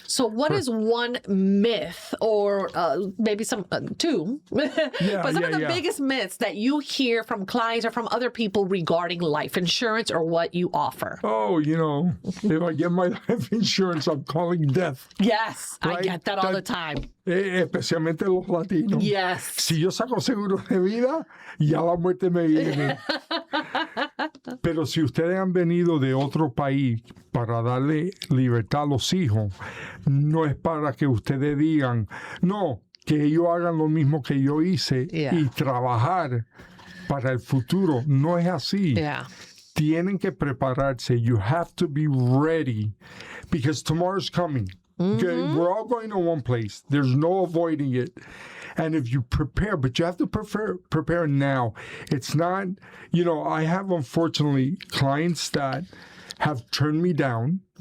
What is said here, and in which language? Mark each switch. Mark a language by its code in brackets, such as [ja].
[en] So what is one myth or maybe some two, but some of the biggest myths that you hear from clients or from other people regarding life insurance or what you offer? Oh, if I get my life insurance, I'm calling death. Yes, right? I get that all the time. [es] Especialmente los latinos. [en] Yes. [es] Si yo saco seguro de vida, ya la muerte me viene. Pero si ustedes han venido de otro país para darle libertad a los hijos, no es para que ustedes digan, no, que ellos hagan lo mismo que yo hice y trabajar para el futuro. No es así. [en] Yeah. [es] Tienen que prepararse. [en] You have to be ready because tomorrow's coming. Okay? We're all going to one place. There's no avoiding it. And if you prepare, but you have to prepare now. It's not, I have unfortunately clients that have turned me down.